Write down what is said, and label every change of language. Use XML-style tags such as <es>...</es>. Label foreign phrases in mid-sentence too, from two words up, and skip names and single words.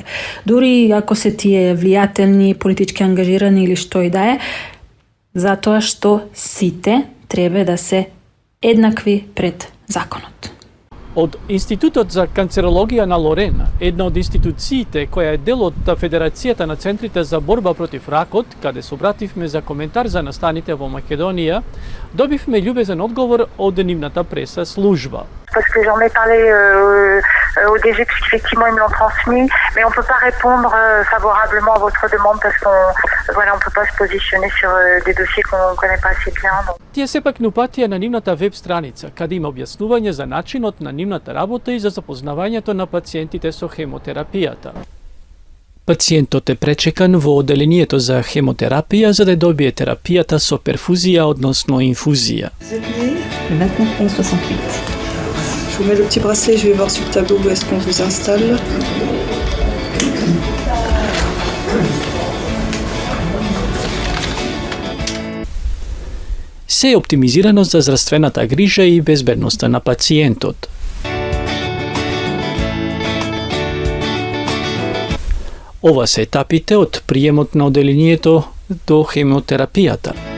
<mk>Дури ако се тие влијателни, политички ангажирани или што и да е, затоа што сите треба да се еднакви пред законот. Од Институтот за канцерологија на Лорен, една од институциите која е дел од Федерацијата на центрите за борба против ракот, каде се обративме за коментар за настаните во Македонија, добивме љубезен одговор од нивната преса служба.</mk> <fr>Parce que j'en ai parlé au DG, puisqu'effectivement ils me l'ont transmis, mais on ne peut pas répondre favorablement à votre demande parce qu'on ne peut pas se positionner sur des dossiers qu'on ne connaît pas assez bien. Donc.</fr> <mk>Тие сепак не упатија на нивната веб страница, каде има објаснување за начинот на нивната работа и за запознавањето на пациентите со хемотерапијата. Пациентот е пречекан во оделението за хемотерапија за да добие терапијата со перфузија, односно инфузија.</mk> <fr>Le 29 Je vous mets le petit bracelet, je vais voir sur le tableau où est-ce qu'on vous installe.</fr> <mk>Се е оптимизирано за здравствената грижа и безбедноста на пациентот. Ова се етапите од приемот на оделението до хемотерапијата.</mk>